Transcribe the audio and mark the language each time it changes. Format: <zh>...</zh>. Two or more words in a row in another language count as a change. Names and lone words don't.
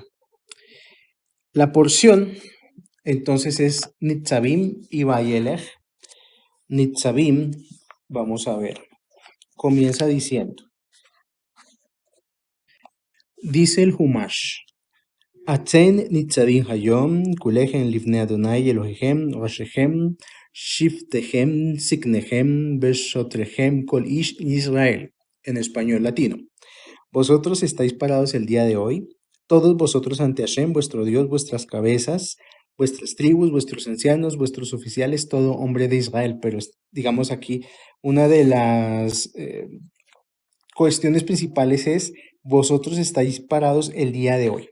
<es>La porción entonces es Nitzavim y Vayelech. Nitzavim, vamos a ver, comienza diciendo, dice el Humash,</es> <he>אתם נצבים היום, כלכם לפני אדוני אלהיכם, ראשיכם, שבטיכם, זקניכם, ושטריכם, כל איש ישראל,</he> <es>en español latino. Vosotros estáis parados el día de hoy, todos vosotros ante Hashem, vuestro Dios, vuestras cabezas, vuestras tribus, vuestros ancianos, vuestros oficiales, todo hombre de Israel. Pero digamos aquí, una de las cuestiones principales es, vosotros estáis parados el día de hoy.</es>